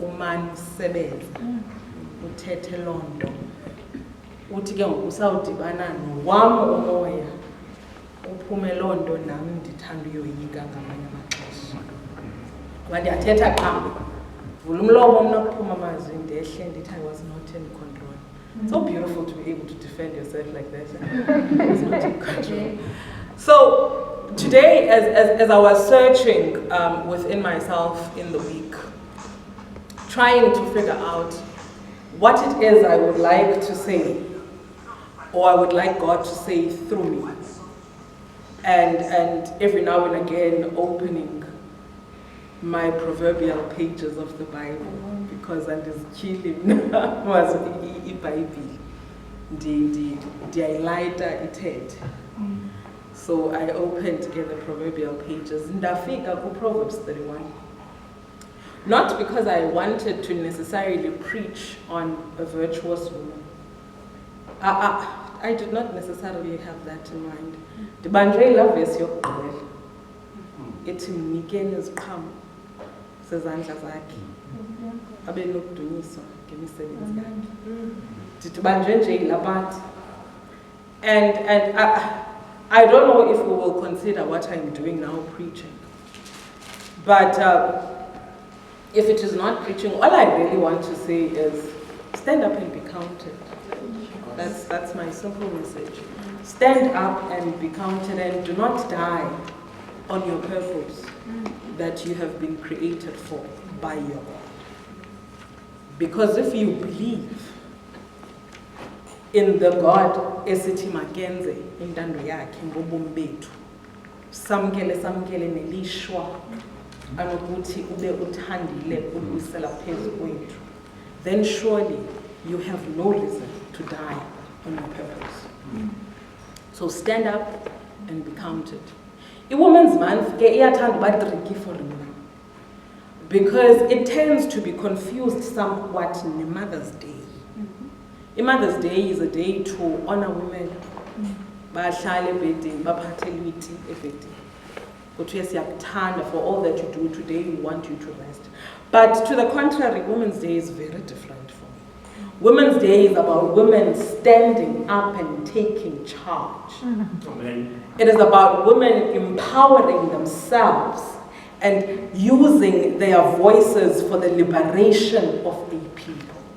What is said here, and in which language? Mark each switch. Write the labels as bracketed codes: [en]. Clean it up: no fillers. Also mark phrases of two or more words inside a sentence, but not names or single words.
[xh] Umane usebeza. Uthethe loo nto. Uthi ke ngoku usawudibana nowam umoya. Uphume loo nto nami ndithanda uyoyika ngamanye amaxesha. Ngoba ndiyathetha qha. Vula umlomo mna kuphuma amazwi ndehle ndithi [en] I was not in control. So beautiful to be able to defend yourself like that. I was not in control. So today, as I was searching within myself in the week, trying to figure out what it is I would like to say, or I would like God to say through me, and every now and again opening my proverbial pages of the Bible, because I'm just killing was iBhayibhile. [xh] Ndiyayilita ithethe. [en] So I opened the proverbial pages. [xh] Ndafika ku Proverbs 31. [en] Not because I wanted to necessarily preach on a virtuous woman. I did not necessarily have that in mind. [xh] Ndibanjwe ilaa verse yokugqibela. Ethi mnikeni iziqhamo zezandla zakhe. Abe nokudunyiswa ngemisebenzi yakhe. Ndibanjwe nje ilaa part. [en] And I don't know if we will consider what I'm doing now preaching. But if it is not preaching, all I really want to say is stand up and be counted. That's my simple message. Stand up and be counted, and do not die on your purpose that you have been created for by your God. Because if you believe in the God [xh] esithi makenze intando yakhe ngobomi bethu, samkele nelishwa anokuthi ube uthandile ukubuyisela phezu kwethu, [en] then surely you have no reason to die on your purpose. So stand up and be counted. I-Women's Month [xh] ke iyathanda uba [en] tricky for me, because it tends to be confused somewhat ne-Mother's Day. I-Mother's Day is a day to honor women. [xh] Bahlale ebhedini baphathelwe iti ebhedini. Kuthiwe siyakuthanda [en] for all that you do today, we want you to rest. But to the contrary, Women's Day is very different for me. Women's Day is about women standing up and taking charge. Amen. It is about women empowering themselves and using their voices for the liberation of a people.